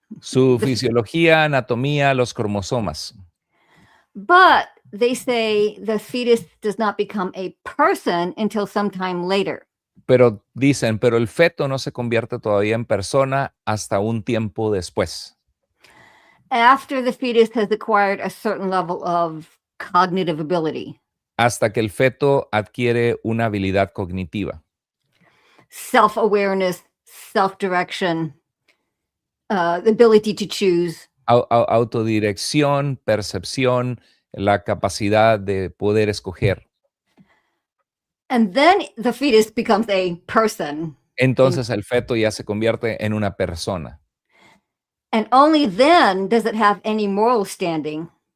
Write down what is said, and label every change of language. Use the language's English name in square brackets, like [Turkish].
[Spanish] Su fisiología, anatomía, los cromosomas. [English] But they say the fetus does not become a person until sometime later. [Spanish] Pero dicen, pero el feto no se convierte todavía en persona hasta un tiempo después. [English] After the fetus has acquired a certain level of cognitive ability. [Spanish] Hasta que el feto adquiere una habilidad cognitiva. [English] Self-awareness, self-direction, the ability to choose. [Spanish] Autodirección, percepción, la capacidad de poder escoger. [English] And then the fetus becomes a person. [Spanish] Entonces el feto ya se convierte en una persona. [English] And only then does it have any moral standing.